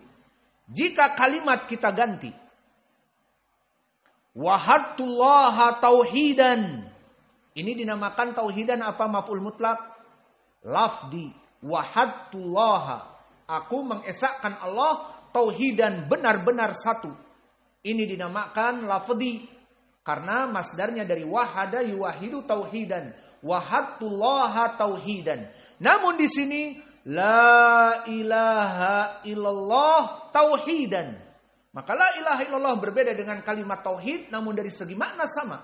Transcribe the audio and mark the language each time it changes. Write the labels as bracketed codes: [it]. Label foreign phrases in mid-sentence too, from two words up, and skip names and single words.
[id] Jika kalimat kita ganti, [ar] وحدت الله توحيدا, [id] ini dinamakan tauhidan apa [ar] مفعول مطلق? [id] Lafdi. Wahadtullaha, aku mengesahkan Allah tauhidan benar-benar satu. Ini dinamakan lafdi. Karena masdarnya dari [ar] وحد يوحد توحيدا. وحدت الله توحيدا. [id] Namun di sini [ar] لا إله إلا الله توحيدا. [id] Maka [ar] لا إله إلا الله [id] berbeda dengan kalimat tauhid, namun dari segi makna sama.